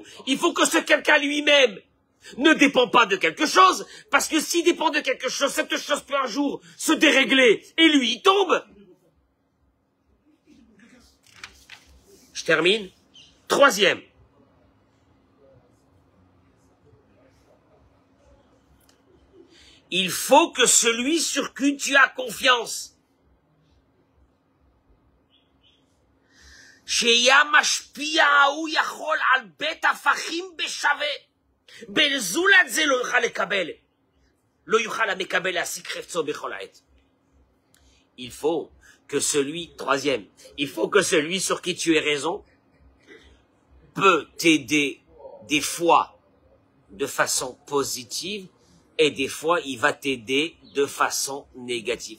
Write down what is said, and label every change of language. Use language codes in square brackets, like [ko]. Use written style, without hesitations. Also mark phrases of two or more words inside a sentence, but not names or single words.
[fr] Il faut que ce quelqu'un lui-même ne dépend pas de quelque chose, parce que s'il dépend de quelque chose, cette chose peut un jour se dérégler, et lui, il tombe. Je termine. Troisième. Il faut que celui sur qui tu as confiance, [he] שיהיה משפיע ההוא יכול על בית הפכים בשווה. בזולת זה לא יוכל לקבל. לא יוכל המקבל להשיג חפצו בכל העת. [fr] Il faut que celui, troisième, il faut que celui sur qui tu as raison peut t'aider des fois de façon positive et des fois il va t'aider de façon négative.